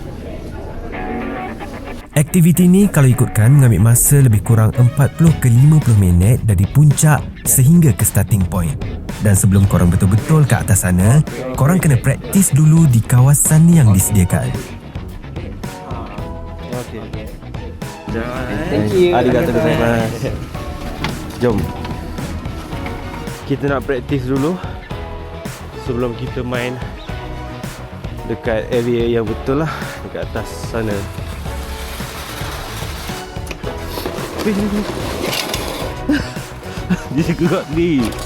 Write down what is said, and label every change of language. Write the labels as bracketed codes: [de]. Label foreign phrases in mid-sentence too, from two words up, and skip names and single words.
[ms] Aktiviti ni kalau ikutkan mengambil masa lebih kurang 40 ke 50 minit dari puncak sehingga ke [en] starting point. [ms] Dan sebelum korang betul-betul ke atas sana, korang kena praktis dulu di kawasan yang disediakan. Okay. [en] Thank you. [ja] ありがとうございます. [ms] Jom. Kita nak praktis dulu sebelum kita main dekat area yang betul lah, dekat atas sana. Dia gerak ni.